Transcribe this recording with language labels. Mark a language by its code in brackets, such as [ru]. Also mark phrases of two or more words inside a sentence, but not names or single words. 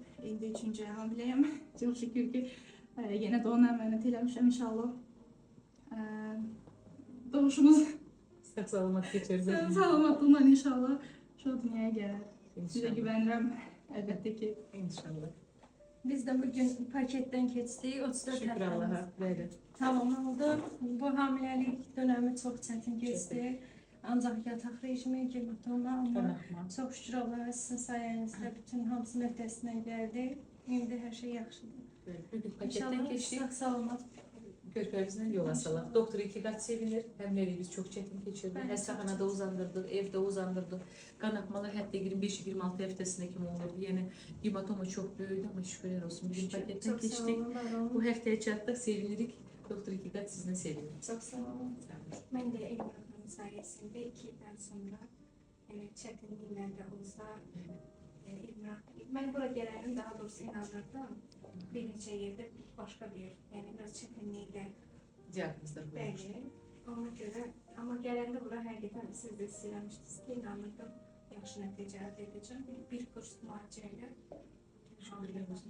[az] İndi 3-cü hamiləyəm. Çox şükür ki, yenə də ona əmanət eləmişəm inşallah. Doğuşumuz Sağ-salamat keçirdi. salamatlıqla inşallah şu dünyaya gələr. Sizə İnşallah. güvənirəm, əlbəttə ki. İnşallah. [tr] Biz de bugün paketten geçtik. [az] 34 Şükür həftəmiz Allah'a. Bəli. tamam oldu. [tr] Bu hamilelik dönemi çok çetin geçti. Ancak yatak rejimi, gematoma ama [az] Qanaxma. [tr] çok şükür Allah'a sizin sayenizde bütün hamısının ötesinden geldi. Şimdi her şey yaxşıdır. [az] Bugün paketdən İnşallah keçdik. sağ salamat. Körpəmizlə yola salaq. Doktor iki qat sevinir. Həmləliyimiz çox çətin keçirdi. Bəli, Həstəxanada uzandırdıq, evdə uzandırdıq. Qanaxmalar hətta 25-26 həftəsinə kimi olurdu. Yəni hematoma çox böyüdü, amma şükürlər olsun. Bugün paketdən [tr] Çok sağ [az] keçdik. olun, var olun. Bu həftəyə çatdıq, sevinirik. Doktor iki qat sizinlə sevinirik. [tr] Çok sağ olun. [az] Sağ olun. [tr] Ben de Emrah'ın sayesinde 2 yıldan sonra çetinliğinde olsa Emrah, ben buraya gelenim daha doğrusu inanırdım. [az] Bir neçə yerdə başqa bir, yəni biraz çətinliklə Diaqnozlar qoyulmuş. bəli. Ona görə, amma gələndə bura həqiqətən siz də istəyirmişdiniz ki, inanırdım, yaxşı nəticə əldə edəcəm. Bir kurs müalicə ilə. Şükürlər olsun.